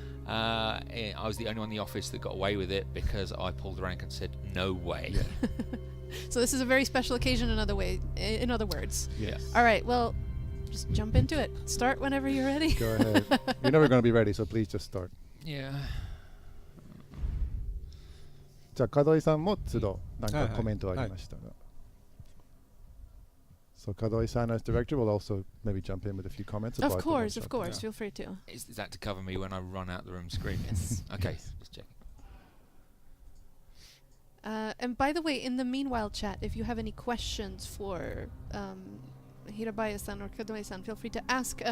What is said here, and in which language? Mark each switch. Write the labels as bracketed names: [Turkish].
[English] I was the only one in the office that got away with it because I pulled rank and said no way. So this is a very special occasion in other words. Yes. All right, well, just jump into it. Start whenever you're ready. Go ahead. You're never going to be ready, so please just start. Yeah. [Japanese] じゃあ門井さんも都度なんかはいはいコメントをあげましたが。 [English] So Kadoi-san as director will also maybe jump in with a few comments about Of the course, one-shot. of course. Yeah. Feel free to. Is that to cover me when I run out the room screaming? Yes. Okay, just checking. And by the way, in the meanwhile chat, if you have any questions for Hirabaya-san or Kadoi-san, feel free to ask.